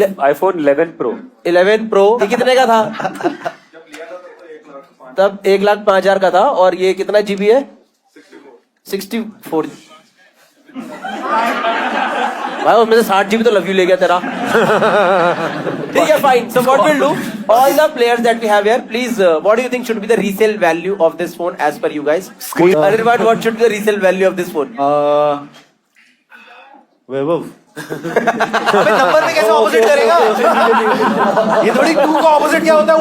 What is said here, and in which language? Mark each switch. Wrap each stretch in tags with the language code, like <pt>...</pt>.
<en>iPhone 11 Pro.</en> <hi>11 Pro. ये कितने का था? तब 1,05,000 का था. और ये कितना जीबी है? 64. भाई उसमें से 60 जीबी तो लव यू ले गया तेरा. ठीक है, fine.</hi> <en>So what we'll do, all the players that we have here, please, what do you think should be the resale value of this phone as per you guys? Anirban, what should be the resale value of this phone?</en> <hi>वैभव अबे number में कैसे opposite करेगा? ये थोड़ी 2 का opposite क्या होता है?</hi>